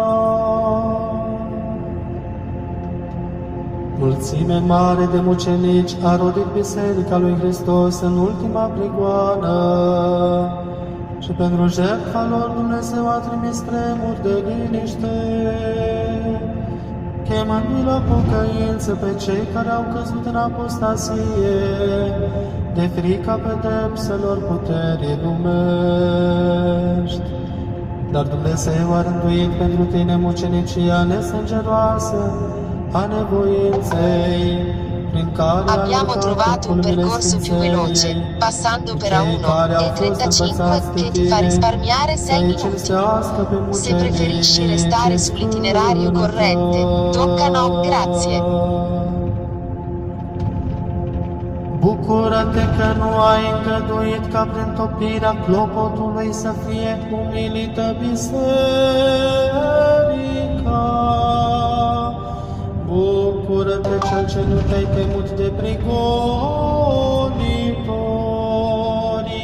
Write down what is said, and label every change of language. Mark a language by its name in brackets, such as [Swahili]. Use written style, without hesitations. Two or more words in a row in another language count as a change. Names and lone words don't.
[Romanian] Mulțime mare de mucenici a rodit Biserica lui Hristos în ultima prigoană și pentru jertfa lor Dumnezeu a trimis tremuri de liniște, chemându-i la pocăință pe cei care au căzut în apostasie, de frica pedepselor puterii lumești. Dar Dumnezeu a rânduit pentru tine mucenicia nesângeroasă a nevoinței, prin care [Italian] Abbiamo trovato un percorso più veloce, passando per A1 e 35 che ti fa risparmiare 6 minuti. Se preferisci restare sull'itinerario corrente, tocca no, grazie. [Romanian] Bucură-te că nu ai îngăduit ca prin topirea clopotului să fie umilită biserica. Bucură-te cel ce nu te-ai temut de prigonitori.